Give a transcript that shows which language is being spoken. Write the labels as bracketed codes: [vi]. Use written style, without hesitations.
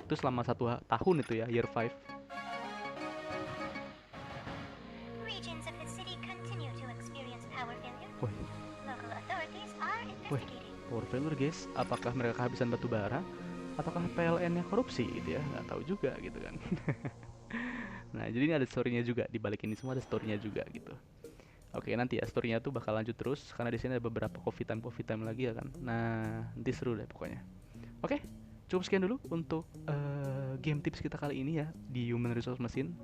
[id] Itu selama 1 tahun itu ya, [en] year 5. Regions of the city continue to experience power failure. Wih, Local authorities are investigating. power failure guys. [id] Apakah mereka kehabisan batu bara? Ataukah PLN-nya korupsi gitu ya? Nggak tahu juga gitu kan. Nah, jadi ini ada story-nya juga. Di balik ini semua ada story-nya juga gitu. Oke, nanti ya story-nya tuh bakal lanjut terus karena di sini ada beberapa coffee time lagi ya kan. Nah, nanti seru deh pokoknya. Oke, cukup sekian dulu untuk game tips kita kali ini ya di Human Resource Machine.